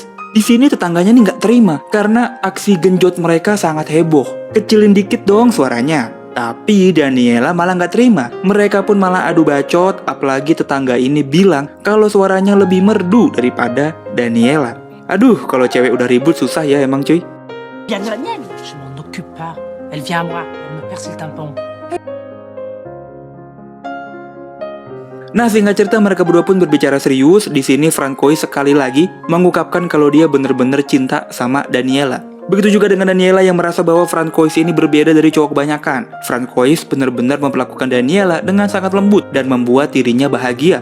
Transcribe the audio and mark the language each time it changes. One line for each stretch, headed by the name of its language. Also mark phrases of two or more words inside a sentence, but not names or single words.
Indonesian: Di sini tetangganya nih nggak terima karena aksi genjot mereka sangat heboh. Kecilin dikit dong suaranya. Tapi Daniela malah nggak terima. Mereka pun malah adu bacot, apalagi tetangga ini bilang kalau suaranya lebih merdu daripada Daniela. Aduh, kalau cewek udah ribut susah ya emang cuy.
French: Bien de la mienne, je m'en occupe pas. Elle vient à moi, elle me perce le tampon.
Indonesian: Nah, singkat cerita mereka berdua pun berbicara serius. Di sini Francois sekali lagi mengungkapkan kalau dia bener-bener cinta sama Daniela. Begitu juga dengan Daniela yang merasa bahwa Francois ini berbeda dari cowok kebanyakan. Francois benar-benar memperlakukan Daniela dengan sangat lembut dan membuat dirinya bahagia.